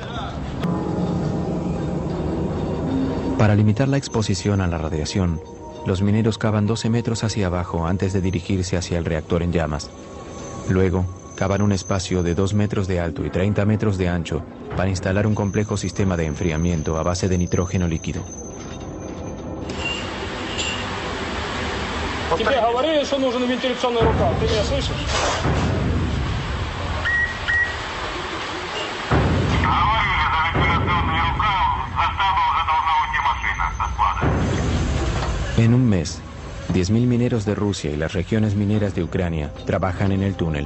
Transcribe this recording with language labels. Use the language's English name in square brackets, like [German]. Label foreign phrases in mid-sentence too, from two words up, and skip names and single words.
[Spanish] Para limitar la exposición a la radiación, Los mineros cavan 12 metros hacia abajo antes de dirigirse hacia el reactor en llamas. Luego, cavan un espacio de 2 metros de alto y 30 metros de ancho para instalar un complejo sistema de enfriamiento a base de nitrógeno líquido. [Russian] Тебе говорили, что нужен вентиляционный рукав. Ты меня слышишь? [Spanish] En un mes, 10.000 mineros de Rusia y las regiones mineras de Ucrania trabajan en el túnel.